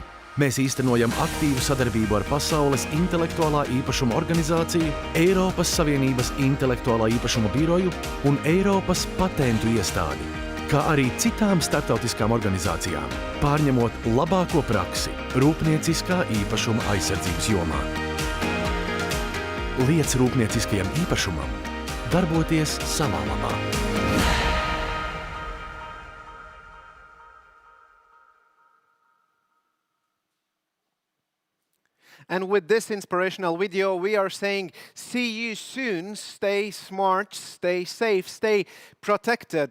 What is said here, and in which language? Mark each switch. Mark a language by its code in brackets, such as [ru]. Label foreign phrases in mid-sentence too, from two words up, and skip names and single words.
[lv] Mēs īstenojam aktīvu sadarbību ar Pasaules intelektuālā īpašuma organizāciju, Eiropas Savienības intelektuālā īpašuma biroju un Eiropas patentu iestādi, kā arī citām starptautiskām organizācijām, pārņemot labāko praksi rūpnieciskā īpašuma aizsardzības jomā. Liec rūpnieciskajam īpašumam darboties savā labā. [en] And with this inspirational video, we are saying, see you soon, stay smart, stay safe, stay protected.